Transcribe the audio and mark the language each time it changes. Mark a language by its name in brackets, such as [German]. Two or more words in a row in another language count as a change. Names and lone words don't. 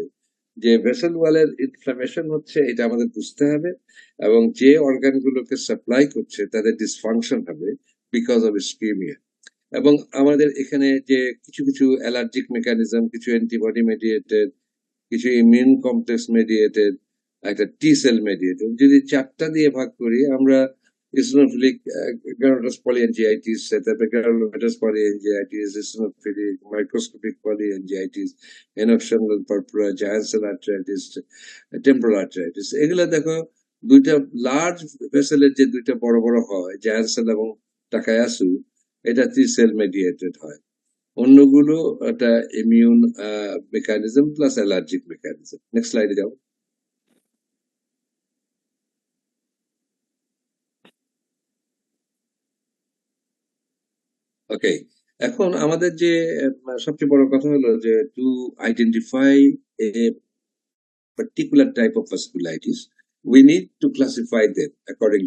[Bangla] যে [English] vessel wall [Bangla] ইনফ্লামেশন হচ্ছে এটা আমাদের বুঝতে হবে, এবং যে অর্গানগুলোকে সাপ্লাই করছে তাদের ডিসফাংশন হবে [English] because of ischemia. [Bangla] এবং আমাদের এখানে যে কিছু কিছু [English] allergic mechanism, [Bangla] কিছু [English] antibody mediated, [Bangla] কিছু [English] immune complex mediated, [Bangla] একটা [English] T cell mediated, [Bangla] যদি 4টা দিয়ে ভাগ করি আমরা, [English] eosinophilic granulomatous polyangiitis, তারপরে granulomatous polyangiitis, eosinophilic microscopic polyangiitis, enoxamal purpura, giant cell arteritis, temporal arteritis, [Bangla] এগুলা দেখো দুইটা [English] large vessel [Bangla] যে দুইটা বড় বড় হয় [English] giant cell [Bangla] এবং টাকায়াসু, এটা 3 [English] cell mediated [Bangla] হয়। অন্যগুলো একটা [English] immune mechanism plus allergic mechanism. next slide [Bangla] যাও। ওকে, এখন আমাদের যে সবচেয়ে বড় কথা হলো যে [English] to identify a particular type of vasculitis we need to classify them accordingly.